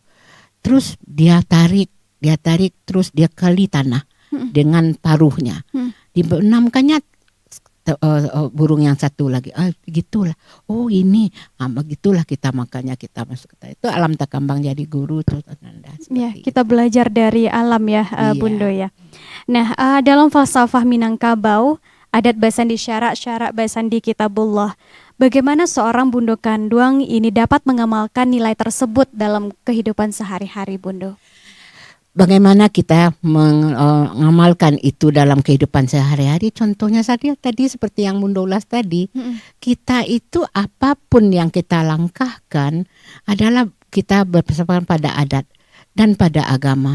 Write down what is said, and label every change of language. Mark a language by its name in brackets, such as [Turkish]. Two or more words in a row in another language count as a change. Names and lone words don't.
[Indonesian] Terus dia tarik terus dia kali tanah dengan paruhnya. Dibenamkannya burung yang satu lagi. Begitulah. Oh ini, begitulah kita makanya kita masuk ke itu [Minangkabau] alam takambang jadi guru [Indonesian] terus Ananda. Ya, kita belajar dari alam ya, Bundo ya. Nah, dalam falsafah Minangkabau, [Minangkabau] adat basandi syarak basandi kitabullah. [Indonesian] Bagaimana seorang Bundo Kanduang ini dapat mengamalkan nilai tersebut dalam kehidupan sehari-hari, Bundo? Bagaimana kita mengamalkan itu dalam kehidupan sehari-hari? Contohnya tadi seperti yang Bundo ulas tadi, kita itu apapun yang kita langkahkan adalah kita berpesan pada adat dan pada agama.